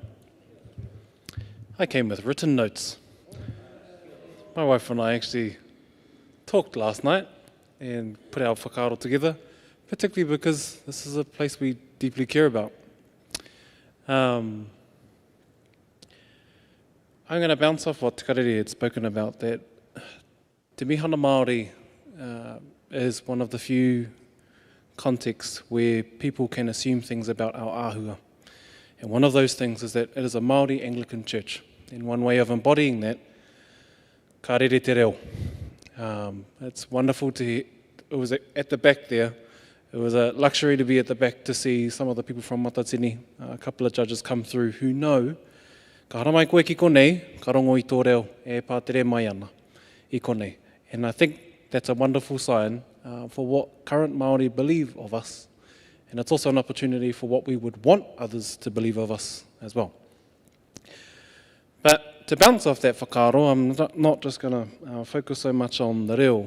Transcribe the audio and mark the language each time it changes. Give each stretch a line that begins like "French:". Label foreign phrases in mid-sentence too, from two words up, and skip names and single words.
English: I came with written notes. My wife and I actually talked last night and put our whakaaro together, particularly because this is a place we deeply care about. I'm going to bounce off what Te Karere had spoken about, that Te Mihana Māori is one of the few contexts where people can assume things about our āhua. And one of those things is that it is a Māori Anglican church. And one way of embodying that,
Māori: ka rere te reo.
English: It's wonderful to hear. It was at the back there. It was a luxury to be at the back to see some of the people from Matatini, a couple of judges come through who know,
Māori: ka hara mai koe ki konei, ka rongo I tō reo, e pātere mai ana I konei.
English: And I think that's a wonderful sign for what current Māori believe of us. And it's also an opportunity for what we would want others to believe of us as well. But to bounce off that whakaaro, I'm not just going to focus so much on the reo.